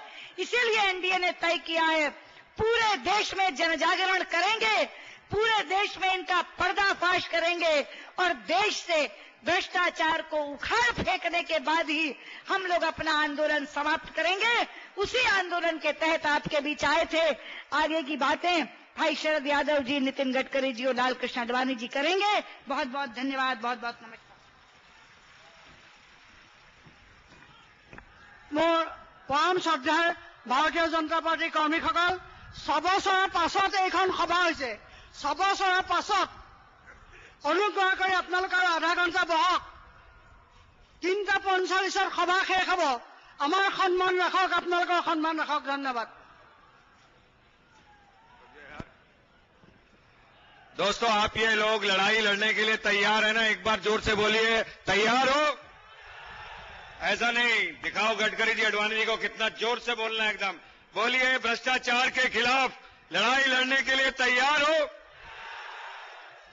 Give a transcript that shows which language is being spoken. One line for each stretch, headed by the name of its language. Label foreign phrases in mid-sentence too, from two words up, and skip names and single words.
Hindi: इसीलिए एनडीए ने तय किया है, पूरे देश में जनजागरण करेंगे, पूरे देश में इनका पर्दाफाश करेंगे, और देश से भ्रष्टाचार को उखाड़ फेंकने के बाद ही हम लोग अपना आंदोलन समाप्त करेंगे। उसी आंदोलन के तहत आपके बीच आए थे। आगे की बातें भाई शरद यादव जी, नितिन गडकरी जी और लाल कृष्ण आडवाणी जी करेंगे। बहुत बहुत धन्यवाद, बहुत बहुत नमस्कार।
Assamese: মোৰ পৰম শ্ৰদ্ধাৰ ভাৰতীয় জনতা পাৰ্টীৰ কৰ্মীসকল, 6 বছৰৰ পাছত এইখন সভা হৈছে। 6 বছৰৰ পাছত অনুগ্ৰহ কৰি আপোনালোকে আধা ঘণ্টা বহক। 3:45 সভা শেষ হ'ব। আমাৰ সন্মান ৰাখক, আপোনালোকৰ সন্মান ৰাখক। ধন্যবাদ।
Hindi: दोस्तों, आप ये लोग लड़ाई लड़ने के लिए तैयार है ना? एक बार जोर से बोलिए, तैयार हो? ऐसा नहीं, दिखाओ गडकरी जी, आडवाणी जी को कितना जोर से बोलना है। एकदम बोलिए, भ्रष्टाचार के खिलाफ लड़ाई लड़ने के लिए तैयार हो?